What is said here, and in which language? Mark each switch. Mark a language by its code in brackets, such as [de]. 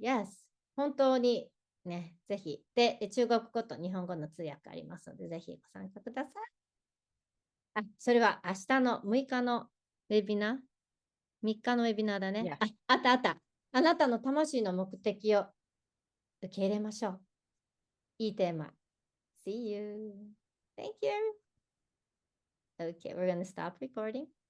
[en] Yes. [ja] 本当にね、ぜひ。で、中国語と日本語の通訳ありますので、ぜひご参加ください。それは明日の6日のウェビナー ?3 日のウェビナーだね。 [en] Yes. [ja] あった。あなたの魂の目的を受け入れましょう。いいテーマ。 [en] See you. Thank you. Okay, we're going to stop recording.